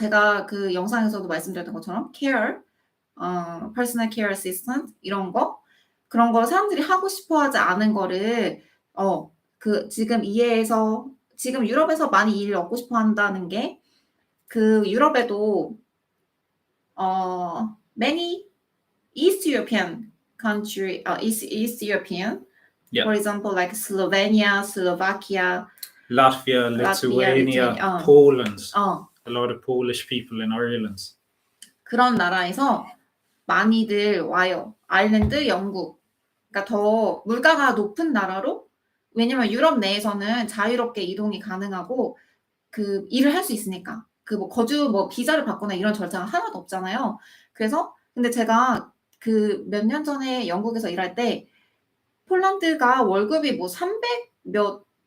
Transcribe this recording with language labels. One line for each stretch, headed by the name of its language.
Korean: 제가 그 영상에서도 말씀드렸던 것처럼
English: care, personal care assistant
Korean: 이런 거, 그런 거 사람들이 하고 싶어하지 않은 거를 지금 이해해서, 지금 유럽에서 많이 일을 얻고 싶어한다는 게, 유럽에도
English: many East European country, East European, yeah. For example, like Slovenia, Slovakia, Latvia, Lithuania, Poland. A lot of Polish people in Ireland.
Korean: 그런 나라에서 많이들 와요. 아일랜드, 영국. 그러니까 더 물가가 높은 나라로, 왜냐면 유럽 내에서는 자유롭게 이동이 가능하고 일을 할 수 있으니까. 거주 비자를 받거나 이런 절차가 하나도 없잖아요. 그래서 근데 제가 몇 년 전에 영국에서 일할 때 폴란드가 월급이 300 몇